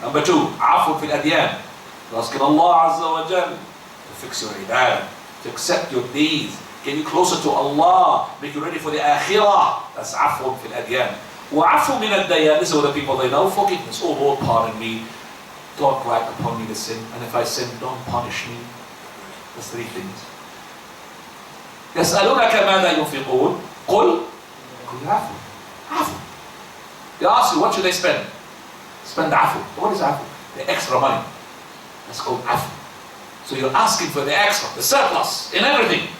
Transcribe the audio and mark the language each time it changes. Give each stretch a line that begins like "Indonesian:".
English: Number 2, afu fil adyan. You're asking Allah Azza wa Jal to fix your ibadah, to accept your deeds, get you closer to Allah, make you ready for the akhirah. That's afu fil adyan. Wa afu min ad-dayyan. This is what the people they know. Forgiveness. Oh Lord, pardon me. Don't write upon me the sin. And if I sin, don't punish me. That's 3 things.
Arabic: يسألونك ماذا ينفقون قل عفو. عفو.
English: They ask you, what should they spend? Spend afu. What is afu? The extra money. That's called afu. So you're asking for the extra, the surplus in everything.